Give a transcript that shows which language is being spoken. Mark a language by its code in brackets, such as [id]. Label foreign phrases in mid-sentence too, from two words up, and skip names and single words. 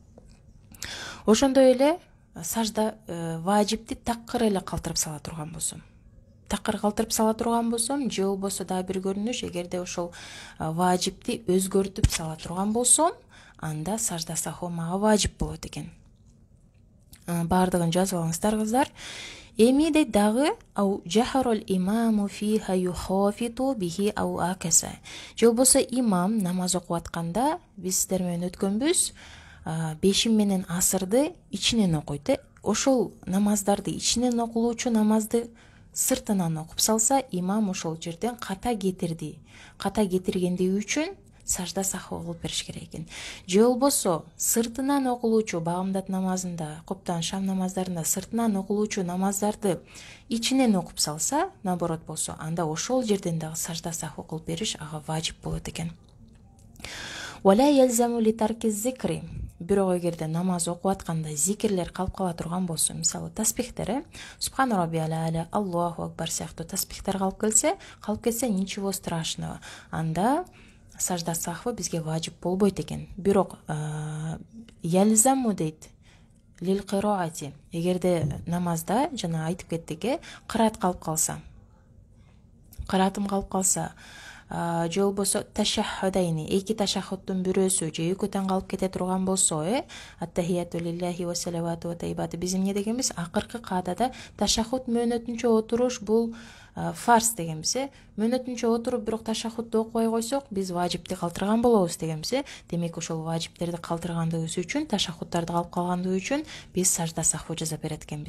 [ky] Ошондой эле сажда важипти такыр эле калтырып сала турган болсом. Такыр калтырып сала турган болсом, же болбосо дагы бир көрүнүш, эгерде ошол важипти өзгөртүп сала турган болсом, анда сажда сахва мага важип болот экен. Бардыгын жазып алыңыздар кыздар. Эми дейт дагы [ar] أو جهر الإمام فيها يخافت به أو عكس. [ky] Же болбосо имам намаз окуп атканда, биз сиздер менен өткөнбүз, бешим менен асырды ичинен окуйт. Ошол намаздарды ичинен окулуучу намазды сыртынан окуп салса, имам ошол жерден ката кетирди. Ката кетиргендиги үчүн сажда сахва кылып бериш керек экен. Же болбосо сыртынан окулуучу багымдат намазында, коптан шам намаздарында сыртынан окулуучу намаздарды ичинен окуп салса, наоборот болсо, анда ошол жерден дагы сажда сахва кылып бериш ага важип болот экен. [ar] ولا يلزم لترك الذكر. [ky] Бирок эгерде намаз окуп атканда зикирлер калып кала турган болсо, мисалы таспихтер, [ar] سبحان ربي الأعلى، الله أكبر [ky] сыяктуу таспихтер калып кетсе, [ru] ничего страшного. [ky] Анда сажда сахва бизге важип болбойт экен. Бирок ялзаму дейт [ar] للقراءة. [ky] Эгерде намазда жана айтып кеттик, кыраат калып калса, кыраатым калып калса, же болбосо ташаххудайни, 2 ташаххуттун бирөөсү же 2-тен калып кете турган болсо, [ar] التحيات لله والصلوات والطيبات [ky] биз эмне дегенбиз? Акыркы каадада ташаххут мөөнөтүнчө отуруш бул фарз дегенбиз. Мөөнөтүнчө отуруп бирок ташаххутты окубай койсок, биз важипти калтырган болобуз дегенбиз. Демек ошол важиптерди калтыргандыгыбыз үчүн, ташаххуттарды калып калгандыгы үчүн биз сажда сахва жаза берет экенбиз.